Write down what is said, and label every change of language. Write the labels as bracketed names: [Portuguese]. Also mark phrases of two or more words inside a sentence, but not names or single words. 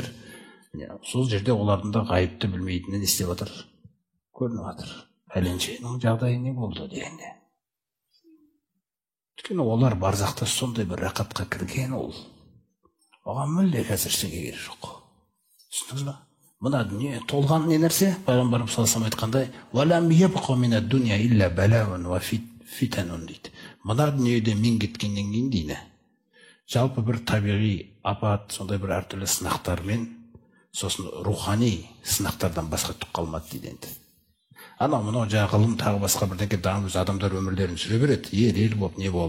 [Kazakh] Сол жерде олардың да ғайыпты білмейтінін істеп жатыр, көрініп жатыр. Пәленшенің жағдайы не болды дегенде. Өйткені олар барзақта сондай бір рақатқа кірген ол. Оған мүлде қазір ештеңе керек жоқ. Түсіндіңіз ба? Мына дүние толған не нәрсе? Пайғамбарымыз [Arabic] صلى الله عليه [Kazakh] айтқандай: [Arabic] "ولم يبق من الدنيا إلا بلاء وفتن" дейді. [Kazakh] Мына дүниеде мен кеткеннен кейін дейді, жалпы бір табиғи апат, сондай бір әртүрлі сынақтармен, сосын рухани сынақтардан басқа түк қалмады дейді енді. Анау мынау жаңағы ғылым тағы басқа бірдеңке дамып адамдар өмірлерін сүре береді, ел болып не болып.